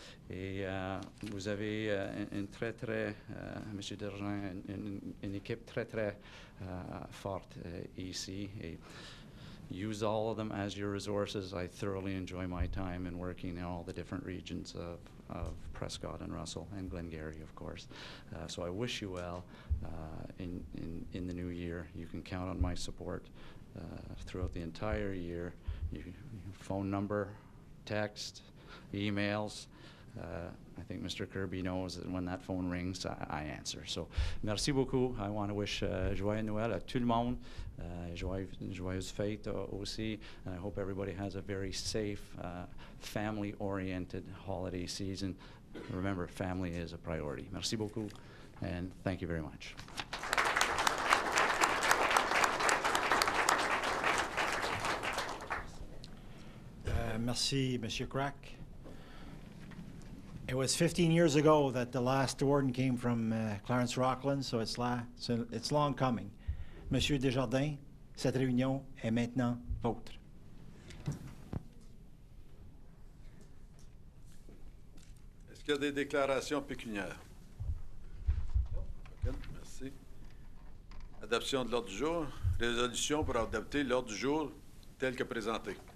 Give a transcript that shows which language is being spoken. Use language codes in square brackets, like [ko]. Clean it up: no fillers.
[fr] Et vous avez une Monsieur Dergin, une équipe très forte ici. [en] Et use all of them as your resources. I thoroughly enjoy my time in working in all the different regions of Prescott and Russell and Glengarry, of course. So I wish you well in the new year. You can count on my support throughout the entire year. Phone number, text, emails. I think Mr. Kirby knows that when that phone rings, I answer. [fr] So, merci beaucoup. [en] I want to wish [fr] joyeux Noël à tout le monde, joyeuse fête aussi. [en] And I hope everybody has a very safe, family-oriented holiday season. Remember, family is a priority. [fr] Merci beaucoup, [en] and thank you very much. [fr] Merci, Monsieur Crack. [en] It was 15 years ago that the last warden came from Clarence Rockland, so it's long coming. [fr] Monsieur Desjardins, cette réunion est maintenant vôtre. Est-ce qu'il y a des déclarations pécuniaires? OK, merci. Adoption de l'ordre du jour. Résolution pour adopter l'ordre du jour tel que présenté.